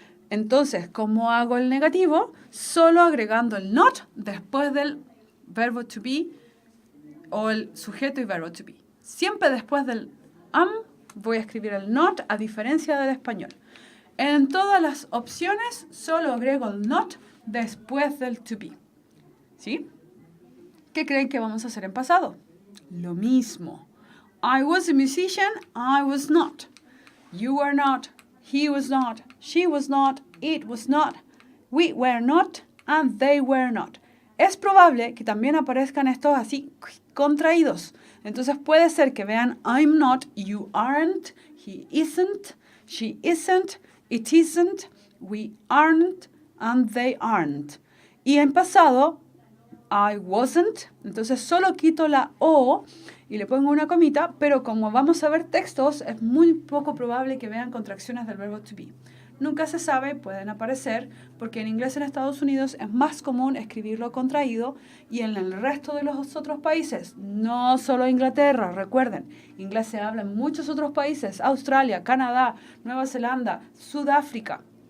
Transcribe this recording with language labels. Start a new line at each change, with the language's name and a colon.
Spanish: Entonces, ¿cómo hago el negativo? Solo agregando el not después del verbo to be o el sujeto y verbo to be. Siempre después del am voy a escribir el not, a diferencia del español. En todas las opciones solo agrego el not después del to be. ¿Sí? ¿Qué creen que vamos a hacer en pasado? Lo mismo.
English: I was a musician, I was not. You were not, he was not, she was not, it was not, we were not, and they were not.
Spanish: Es probable que también aparezcan estos así contraídos. Entonces puede ser que vean
English: I'm not, you aren't, he isn't, she isn't, it isn't, we aren't, and they aren't.
Spanish: Y en pasado,
English: I wasn't,
Spanish: entonces solo quito la O y le pongo una comita, pero como vamos a ver textos, es muy poco probable que vean contracciones del verbo to be. Nunca se sabe, pueden aparecer, porque en inglés en Estados Unidos es más común escribirlo contraído y en el resto de los otros países, no solo Inglaterra, recuerden, inglés se habla en muchos otros países, Australia, Canadá, Nueva Zelanda, Sudáfrica.